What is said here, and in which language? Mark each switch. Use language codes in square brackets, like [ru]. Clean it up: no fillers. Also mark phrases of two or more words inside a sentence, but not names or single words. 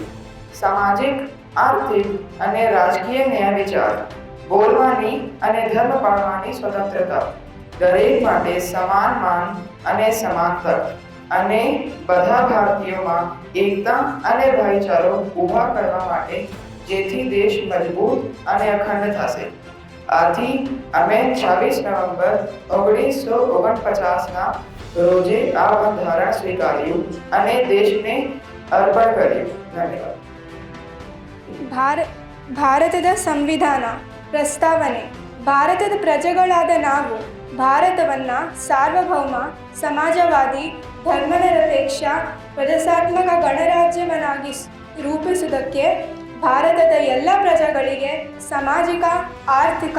[gu] સામાજિક, આર્થિક અને રાજકીય ન્યાય વિચાર, બોલવાની અને ધર્મ પાળવાની સ્વતંત્રતા, દરેક માટે સમાન માન અને સમાન તક અને બધા ભારતીયોમાં એકતા અને ભાઈચારો ઊભા કરવા માટે જેથી દેશ મજબૂત અને અખંડ થશે. આથી અમે 26 નવેમ્બર 1949ના રોજે આ બંધારણ સ્વીકાર્યું અને દેશને અર્પણ કર્યું. ધન્યવાદ. [kn] ಭಾರತದ ಸಂವಿಧಾನ ಪ್ರಸ್ತಾವನೆ. ಭಾರತದ ಪ್ರಜೆಗಳಾದ ನಾವು ಭಾರತವನ್ನು ಸಾರ್ವಭೌಮ, ಸಮಾಜವಾದಿ, ಧರ್ಮನಿರಪೇಕ್ಷ, ಪ್ರಜಾಸತ್ತಾತ್ಮಕ ಗಣರಾಜ್ಯವನ್ನಾಗಿ ರೂಪಿಸುವುದಕ್ಕೆ ಭಾರತದ ಎಲ್ಲ ಪ್ರಜೆಗಳಿಗೆ ಸಾಮಾಜಿಕ, ಆರ್ಥಿಕ